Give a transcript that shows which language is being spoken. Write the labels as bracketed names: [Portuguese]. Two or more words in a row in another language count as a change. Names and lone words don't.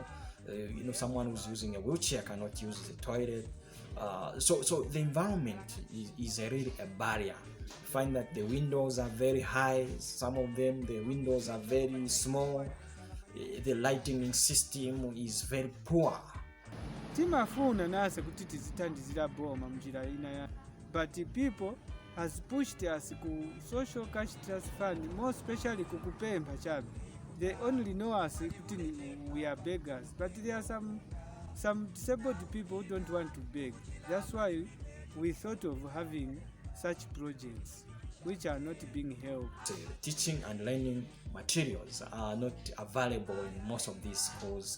[English] Someone who's using a wheelchair cannot use the toilet. So the environment is really a barrier. Find that the windows are very high, some of them the windows are very small, the lighting system is very poor. [Nyanja] Timafuna nase kuti tizithandizira boma mjira ina ya, [English] but people has pushed us ku social cash trust fund, more especially [Nyanja] kukupemba chabe. [English] They only know us kuti we are beggars, but there are some disabled people who don't want to beg. That's why we thought of having such projects which are not being held. Teaching and learning materials are not available in most of these schools.